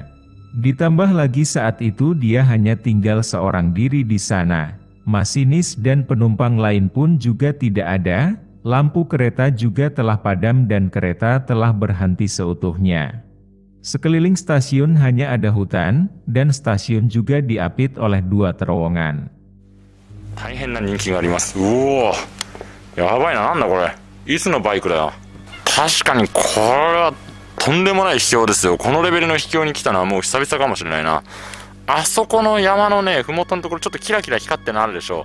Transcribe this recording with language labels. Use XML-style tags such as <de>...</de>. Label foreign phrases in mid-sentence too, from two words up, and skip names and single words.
<id>Ditambah lagi saat itu dia hanya tinggal seorang diri di sana. Masinis dan penumpang lain pun juga tidak ada, lampu kereta juga telah padam dan kereta telah berhenti seutuhnya. Sekeliling stasiun hanya ada hutan, dan stasiun juga diapit oleh 2 terowongan.</id> <ja>大変な人気があります。うおー、やばいな、なんだこれ。いつのバイクだよ。確かにこれはとんでもない秘境ですよ。このレベルの秘境に来たのはもう久々かもしれないな。あそこの山のね、ふもとのところちょっとキラキラ光ってるのあるでしょ。</ja>